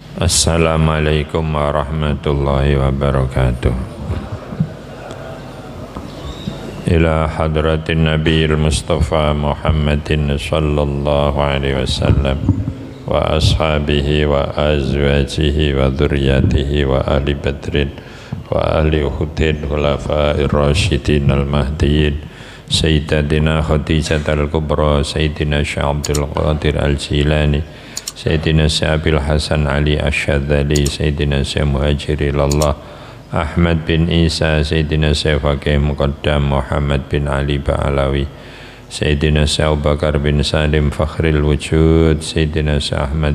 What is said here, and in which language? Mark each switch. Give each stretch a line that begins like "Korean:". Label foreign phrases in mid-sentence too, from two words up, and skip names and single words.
Arabic: السلام عليكم ورحمة الله وبركاته. إلى حضرة النبي المصطفى محمد صلى الله عليه وسلم وأصحابه وأزواجه وذريته و آل بدر وأهل أحد الخلفاء الراشدين المهديين سيدتنا خديجة الكبرى سيدنا الشيخ عبد القادر الجيلاني سيدنا الشيخ حسن علي الشاذلي سيدنا الشيخ المهاجر إلى الله أحمد بن عيسى سيدنا الشيخ الفقيه المقدم محمد بن علي باعلوي سيدنا الشيخ أبو بكر بن سالم فخر الوجود سيدنا الشيخ أحمد